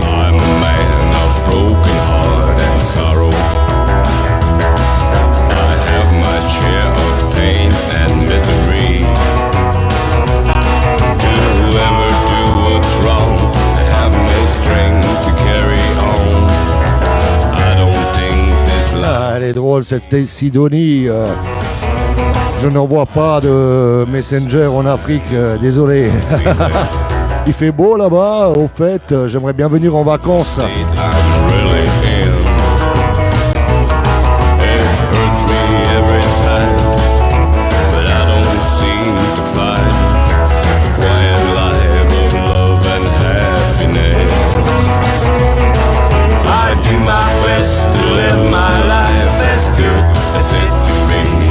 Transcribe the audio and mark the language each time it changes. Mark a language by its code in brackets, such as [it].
[en] I'm a man of broken heart and sorrow. I have my share of pain and misery. To whoever do what's wrong, I have no strength to carry on. I don't think this life. [fr] Elle est drôle cette Sidonie. Je n'en vois pas de Messenger en Afrique, désolé. Il fait beau là-bas, au fait, j'aimerais bien venir en vacances. [en] I'm really in. It hurts me every time, but I don't seem to find a quiet life of love and happiness. I do my best to live my life as good as it can be.